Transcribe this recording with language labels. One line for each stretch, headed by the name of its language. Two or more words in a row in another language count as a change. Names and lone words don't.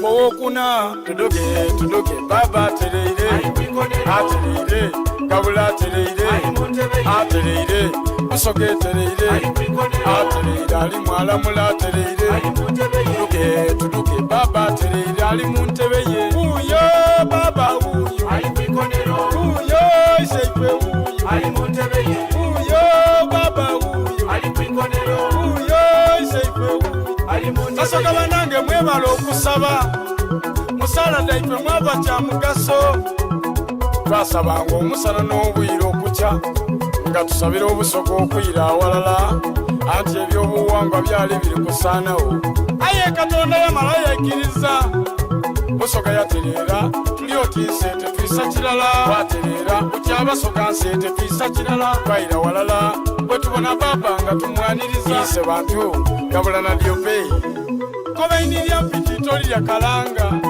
Soga: okuna tudoge baba tereire Gabula tereire Busoga tereire ali mwala mula tereire tudoge baba tereire ali muntebe ye uyo baba uyo ali kwikonero uyo iseipe uyo ali muntebe ye baba uyo ali kwikonero uyo iseipe uyo ali muntebe Busoga banange mwebala okusaba musala daipe mwaba kya mugaso twasabanga omusana n'obwire okukya nga tusabira Obusoga okuyira awalala anti ebyobuwangwa byali biri kusaanawo aye Katonda yamala yakkiriza Busoga yatereera tuli otiise tetwisa kirala watereera kutya Abasoga nsete twisa kirala twayira walala bwe tubona baba nga tumwaniriza ise bantu Gabula Nadiope koba inirya mpitito lya kalanga